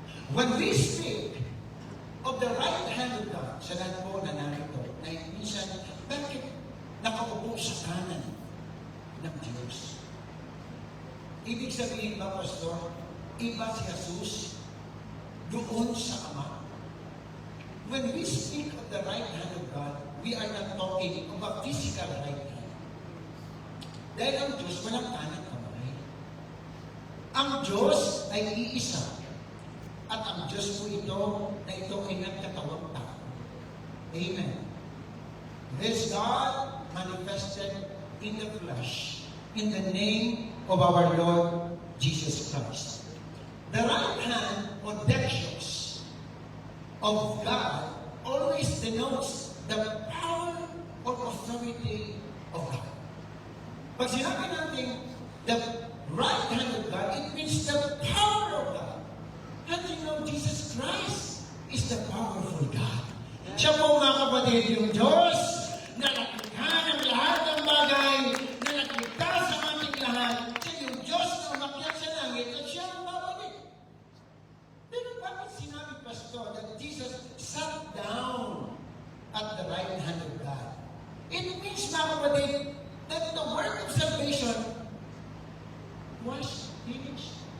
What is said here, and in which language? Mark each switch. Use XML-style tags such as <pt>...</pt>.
<en>When we speak of the right hand of God,</en> <tl>sa lahat po na narito, na minsan, bakit nakaupo sa kanan ng Diyos? Ibig sabihin ba, Pastor, iba si Jesus doon sa Ama?</tl> <en>When we speak of the right hand of God, we are not talking of a physical right hand.</en> <tl>Dahil ang Diyos walang kanan kamay. Ang Diyos ay iisa. At ang Diyos po na ito ay nagkatawang tao. Amen.</tl> <en>This God manifested in the flesh, in the name of our Lord Jesus Christ. The right hand or dexterous of God always denotes the power or authority of God.</en> <tl>Pag sinabi natin</tl> <en>the right hand of God, it means the power of God. And you know, Jesus Christ is the powerful God.</en> <tl>Siya po mga kapatid, yung Diyos na nakikita ng lahat ng bagay, na nakikita sa ating lahat. Siya yung Diyos na umakyat sa langit at siya ang babalik. Pero bakit sinabi,</tl> <en>Pastor, that Jesus sat down at the right hand of God? It means,</en> <tl>mga kapatid,</tl> <en>that the work of salvation was finished.</en>